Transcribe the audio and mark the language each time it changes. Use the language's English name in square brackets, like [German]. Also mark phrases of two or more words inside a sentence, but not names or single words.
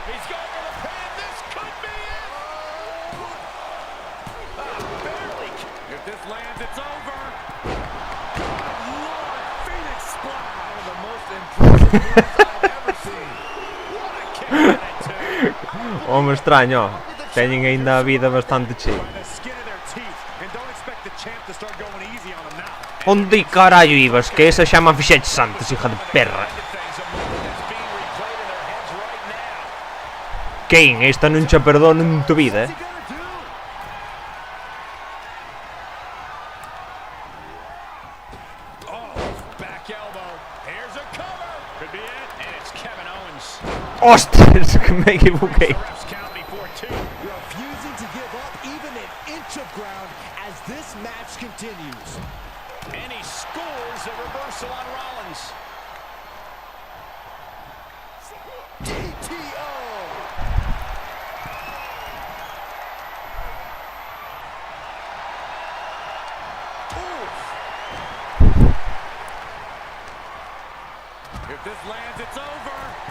[English] He's going for the pin. This could be it. Barely. If this lands, it's over. Good Lord, Phoenix splash. One of the most impressive moves I've ever seen. What a kick out at two. [Galician] Home extraño, teñen aínda a vida bastante chea. [English] By the skin of their teeth. And don't expect the champ to start going easy on them now. [Galician] Onde carallo ibas? Que esa xa me fixeches antes, [Spanish] hija de perra. [Galician] Kane, esta non xa perdono [Spanish] en tu vida, eh? [English] Back elbow. Here's a cover. Could be it. And it's Kevin Owens. [Galician] Hostias, que me equivoquei. [English] Refs count before two. Refusing to give up even an inch of ground as this match continues. And he scores a reversal on Rollins. DTO. If this lands, it's over.